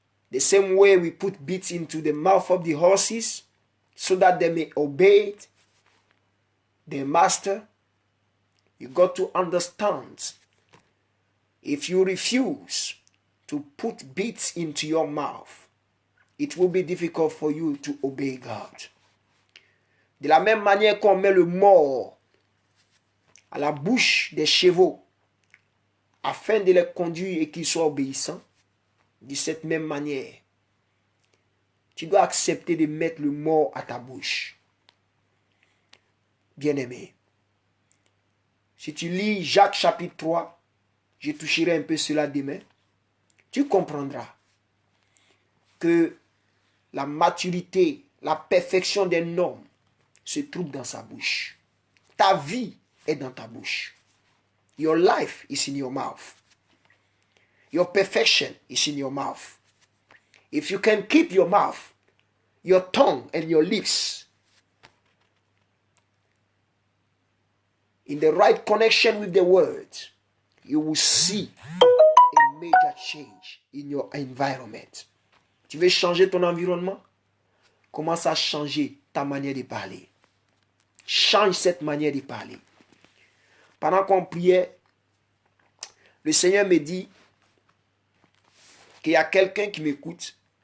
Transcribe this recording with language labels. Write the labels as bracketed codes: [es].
[en] The same way we put bits into the mouth of the horses so that they may obey their master. You got to understand, if you refuse to put bits into your mouth, it will be difficult for you to obey God. [fr] De la même manière qu'on met le mort à la bouche des chevaux afin de les conduire et qu'ils soient obéissants, de cette même manière, tu dois accepter de mettre le mort à ta bouche. Bien-aimé, si tu lis Jacques chapitre 3, je toucherai un peu cela demain, tu comprendras que la maturité, la perfection d'un homme se trouve dans sa bouche. Ta vie est dans ta bouche. [en] Your life is in your mouth. Your perfection is in your mouth. If you can keep your mouth, your tongue and your lips in the right connection with the word, you will see a major change in your environment. [fr] Tu veux changer ton environnement? Commence à changer ta manière de parler. Change cette manière de parler. Pendant qu'on priait, le Seigneur me dit qu'il y a quelqu'un qui m'écoute.